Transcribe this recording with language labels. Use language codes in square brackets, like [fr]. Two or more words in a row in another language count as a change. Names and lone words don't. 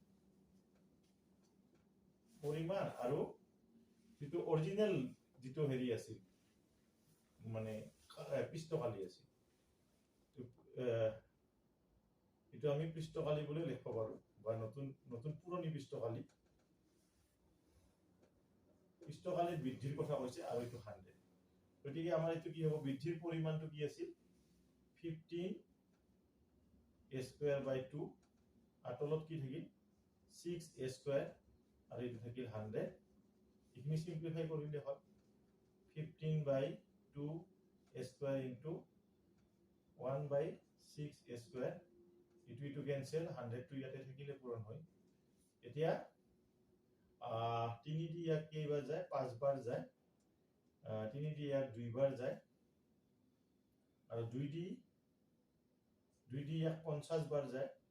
[as] আৰু যেটো অৰিজিনাল যেটো হেৰি আছিল মানে পৃষ্ঠকালি আছিল এটো আমি পৃষ্ঠকালি বুলি লিখিব পাৰো বা নতুন পুৰণি পৃষ্ঠকালিৰ বৃদ্ধিৰ কথা কৈছে আৰু এটো 100 গতিকে আমাৰ এটো কি হ'ব বৃদ্ধিৰ পৰিমাণটো কি আছিল [en] 15 a square by 2 [as] আর তলত কি থাকিল [en] 6 a square [as] আর এটো থাকিল 100 এখিনি সিম্পলিফাই কৰিলে হয় [en] 15/2 a square into 1/6 a square [as] এটো ক্যান্সেল 100 টো ইয়াতে থাকিলে পূৰণ হয় এতিয়া 3 দি ইয়াক কেইবাৰ যায় 5 বাৰ যায় 3 দি ইয়াক 2 বাৰ যায় আৰু 2 দি ইয়াক 50 বাৰ যায়